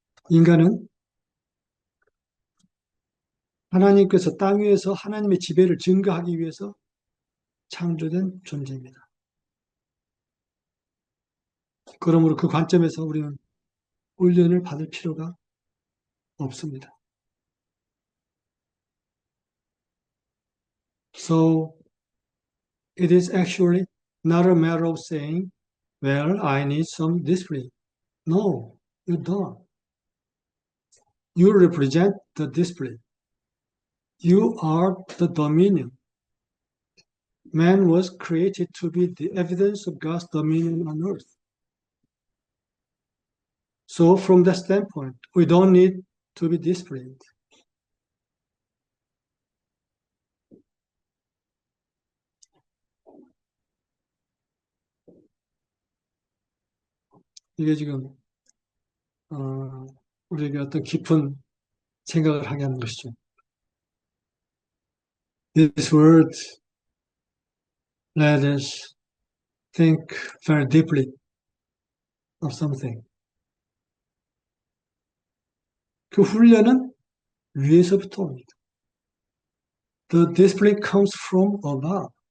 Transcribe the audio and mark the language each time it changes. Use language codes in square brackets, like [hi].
[ko] 인간은 하나님께서 땅 위에서 하나님의 지배를 증거하기 위해서 창조된 존재입니다. 그러므로 그 관점에서 우리는 훈련을 받을 필요가 없습니다. [en] So it is actually not a matter of saying, well, I need some discipline. No, you don't. You represent the discipline. You are the dominion. Man was created to be the evidence of God's dominion on earth. So from that standpoint, we don't need to be disciplined. [ko] 이게 지금 우리에게 어떤 깊은 생각을 하게 하는 것이죠. [en] This word let us think very deeply of something. [ko] 그 훈련은 위에서부터 옵니다. [en] The discipline comes from above.